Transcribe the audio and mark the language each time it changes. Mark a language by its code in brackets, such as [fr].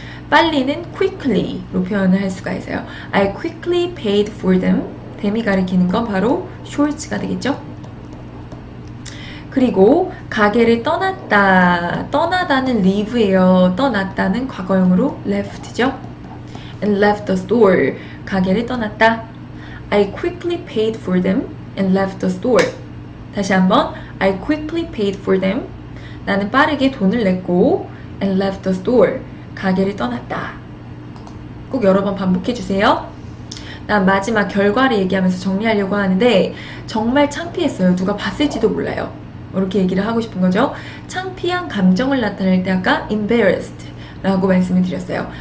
[ko] 빨리는 quickly로 표현을 할 수가 있어요. [en] I quickly paid for them. [ko] them이 가리키는 건 바로 shorts가 되겠죠. 그리고 가게를 떠났다. 떠나다는 leave예요. 떠났다는 과거형으로 left죠. [en] and left the store. [ko] 가게를 떠났다. [en] I quickly paid for them and left the store. [ko] 다시 한번 [en] I quickly paid for them. [ko] 나는 빠르게 돈을 냈고 [en] and left the store. [ko] 가게를 떠났다. 꼭 여러 번 반복해 주세요. 난 마지막 결과를 얘기하면서 정리하려고 하는데 정말 창피했어요. 누가 봤을지도 몰라요. 이렇게 얘기를 하고 싶은 거죠. 창피한 감정을 나타낼 때 아까 embarrassed 라고 말씀을 드렸어요.